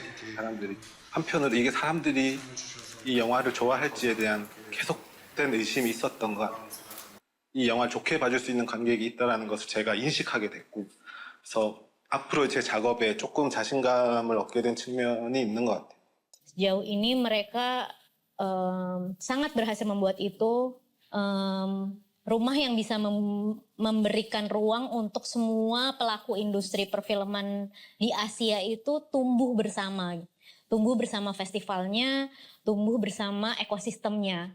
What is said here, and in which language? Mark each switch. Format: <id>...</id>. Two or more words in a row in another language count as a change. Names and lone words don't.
<ko>사람들이 한편으로 이게 사람들이 이 영화를 좋아할지에 대한 계속된 의심이 있었던 것 같아요. 이 영화를 좋게 봐줄 수 있는 관객이 있다는 것을 제가 인식하게 됐고, 그래서 앞으로 제 작업에 조금 자신감을 얻게 된 측면이 있는 것 같아요.</ko> <id>Sejauh ini mereka sangat berhasil membuat itu rumah yang bisa memberikan ruang untuk semua pelaku industri perfilman di Asia itu tumbuh bersama festivalnya, tumbuh bersama ekosistemnya.</id>